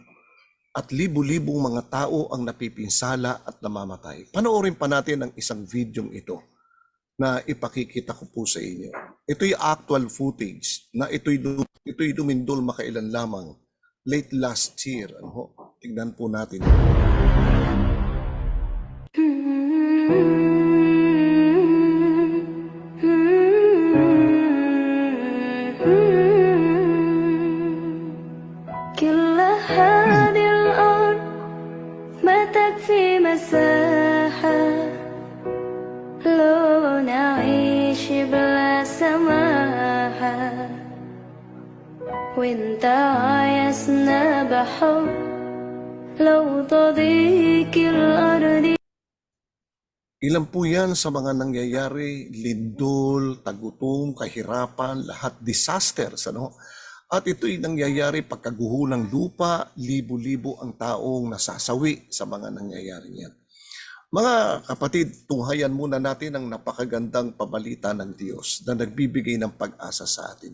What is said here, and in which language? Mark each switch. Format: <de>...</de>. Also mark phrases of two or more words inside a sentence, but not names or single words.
<tl>At libu-libong mga tao ang napipinsala at namamatay. Panoorin pa natin ang isang videong ito na ipakikita ko po sa inyo. Ito'y</tl> <en>actual footage</en> <tl>na ito'y dumindol makailan lamang</tl> <en>late last year.</en> <tl>Tingnan po natin.</tl> <ar>كل هذه الأرض ما تكفي مساحة لو نعيش بلا سماحة وانت عايزنا بحب لو تضيق الأرض.</ar> <tl>Ilan po yan sa mga nangyayari, lindol, tagutom, kahirapan, lahat disasters, At ito'y nangyayari pagkaguho ng lupa, libo-libo ang taong nasasawi sa mga nangyayari yan. Mga kapatid, tunghayan muna natin ang napakagandang pabalita ng Diyos na nagbibigay ng pag-asa sa atin.</tl>